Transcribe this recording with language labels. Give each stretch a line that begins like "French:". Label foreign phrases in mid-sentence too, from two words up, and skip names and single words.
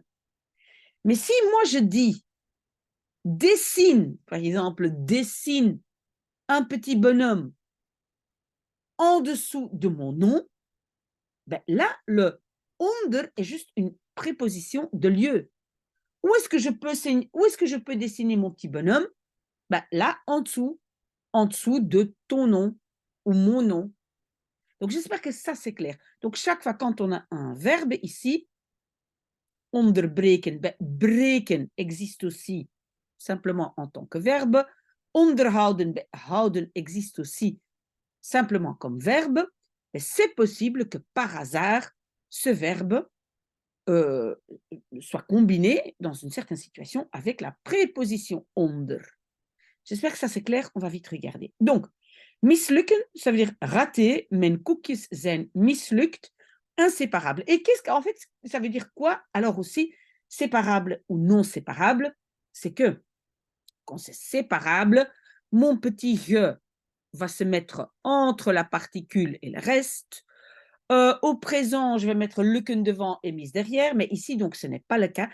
French: Mais si moi je dis dessine, par exemple, dessine un petit bonhomme en dessous de mon nom, ben là, le onder est juste une préposition de lieu. Où est-ce que je peux dessiner mon petit bonhomme? Ben là, en dessous de ton nom ou mon nom. Donc, j'espère que ça, c'est clair. Donc, chaque fois quand on a un verbe ici, onderbreken, ben, breken existe aussi simplement en tant que verbe. Onderhouden, ben, houden existe aussi simplement comme verbe. Mais c'est possible que par hasard, ce verbe soit combiné dans une certaine situation avec la préposition onder. J'espère que ça c'est clair, on va vite regarder. Donc, mislukken, ça veut dire rater,
Dutch: mijn koekjes zijn mislukt,
French: inséparable. Et qu'en fait, ça veut dire quoi? Alors aussi, séparable ou non séparable, c'est que quand c'est séparable, mon petit je va se mettre entre la particule et le reste. Au présent, je vais mettre lukken devant et mis derrière, mais ici, donc, ce n'est pas le cas.